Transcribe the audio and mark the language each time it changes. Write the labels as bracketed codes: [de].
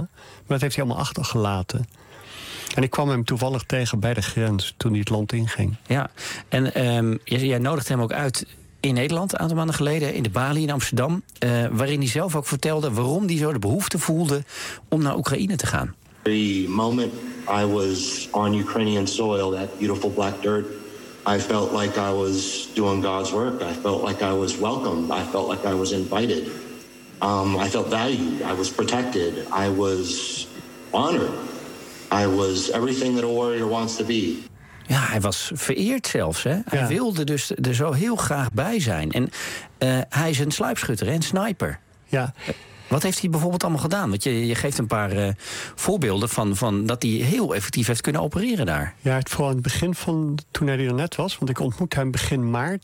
[nl] Maar dat heeft hij allemaal achtergelaten. En ik kwam hem toevallig tegen bij de grens toen hij het land inging. Ja, en jij nodigde hem ook uit in Nederland een aantal maanden geleden... in de Bali in Amsterdam, waarin hij zelf ook vertelde... waarom hij zo de behoefte voelde om naar Oekraïne te gaan. [en] The moment I was on Ukrainian soil, that beautiful black dirt... I felt like I was doing God's work. I felt like I was welcomed. I felt like I was invited. I felt valued. I was protected. I was honored. I was everything that a warrior wants to be. [nl] Ja, hij was vereerd zelfs. Hè? Hij wilde dus er zo heel graag bij zijn. En hij is een sluipschutter, een sniper. Ja. Wat heeft hij bijvoorbeeld allemaal gedaan? Want je geeft een paar voorbeelden van dat hij heel effectief heeft kunnen opereren daar. Ja, vooral in het begin van toen hij er net was. Want ik ontmoette hem begin maart.